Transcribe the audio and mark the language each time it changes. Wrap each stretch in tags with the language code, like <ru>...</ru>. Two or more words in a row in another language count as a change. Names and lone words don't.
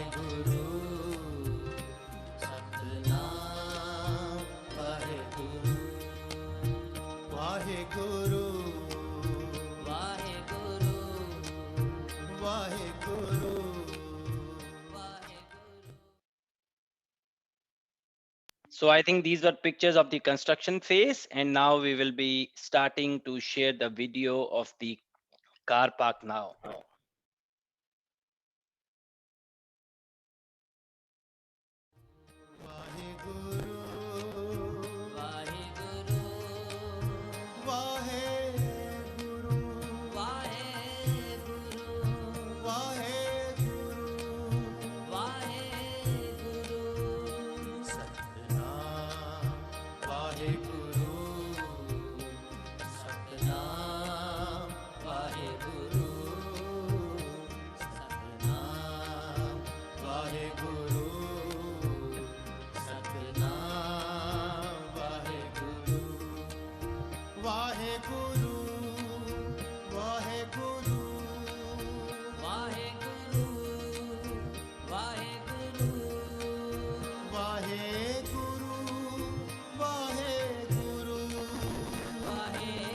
<pa>ਗੁਰੂ ਸਤਨਾਮ ਵਾਹੇ ਗੁਰੂ ਵਾਹੇ ਗੁਰੂ ਵਾਹੇ ਗੁਰੂ ਵਾਹੇ ਗੁਰੂ ਵਾਹੇ ਗੁਰੂ</pa> <en>So I think these were pictures of the construction phase, and now we will be starting to share the video of the car park now.</en> <pa>ਵਾਹੇ ਗੁਰੂ ਵਾਹੇ ਗੁਰੂ ਵਾਹੇ ਗੁਰੂ ਵਾਹੇ ਗੁਰੂ ਵਾਹੇ ਗੁਰੂ ਵਾਹੇ ਗੁਰੂ ਸਤਨਾਮ ਵਾਹੇ ਗੁਰੂ ਸਤਨਾਮ ਵਾਹੇ ਗੁਰੂ ਸਤਨਾਮ ਵਾਹੇ ਗੁਰੂ ਸਤਨਾਮ ਵਾਹੇ ਗੁਰੂ ਵਾਹੇ ਗੁਰੂ ਵਾਹੇ ਗੁਰੂ ਵਾਹੇ ਗੁਰੂ ਵਾਹੇ ਗੁਰੂ ਵਾਹੇ ਗੁਰੂ ਵਾਹੇ ਗੁਰੂ ਵਾਹੇ</pa>